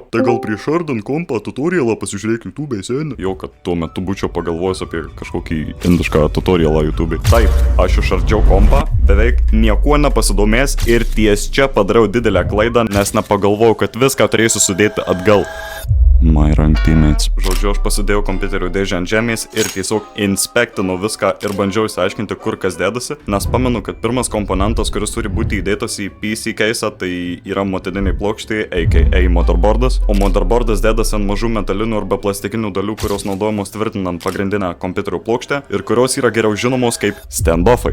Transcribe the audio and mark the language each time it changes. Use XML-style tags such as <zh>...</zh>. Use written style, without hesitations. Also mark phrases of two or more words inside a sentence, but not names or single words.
<lt>Tai gal prieš ardant kompą tutorialą pasižiūrėk YouTube senį. Jau, kad tuo metu būčiau pagalvojęs apie kažkokį indišką tutorialą YouTube. Taip, aš išardžiau kompą, beveik niekuo nepasidomės ir ties čia padariau didelę klaidą, nes nepagalvojau, kad viską turėsiu sudėti atgal.</lt> <en>My rank teammates.</en> <lt>Žodžiu, aš pasidėjau kompiuterio dėžę ant žemės ir tiesiog inspektinau viską ir bandžiau išsiaiškinti, kur kas dėdasi, nes pamenu, kad pirmas komponentas, kuris turi būti įdėtas į PC keisą, tai yra motininiai plokštė, aka motherboardas, o motherboardas dėdasi ant mažų metalinių arba plastikinių dalių, kurios naudojamos tvirtinant pagrindinę kompiuterio plokštę ir kurios yra geriau žinomos kaip standoffai.</lt>